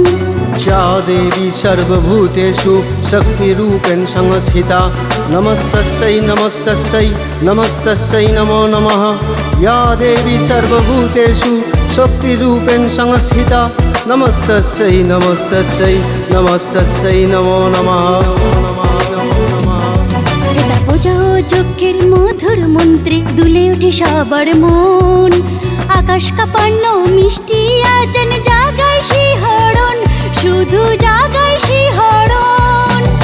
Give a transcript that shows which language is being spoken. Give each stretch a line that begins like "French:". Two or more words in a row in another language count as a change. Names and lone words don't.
Sanskrit: या देवी सर्वभूतेषु शक्तिरूपेण संस्थिता नमस्तस्यै नमस्तस्यै नमस्तस्यै नमो नमः। या देवी सर्वभूतेषु शक्तिरूपेण संस्थिता नमस्तस्यै नमस्तस्यै नमस्तस्यै नमो नमः।
Bangla: যজ্ঞের মধুর মন্ত্রে দুলে ওঠে সবার মন। আকাশ কাঁপান্ন মিষ্টি আজান জাগায় শিহরণ, শুধু জাগায় শিহরণ।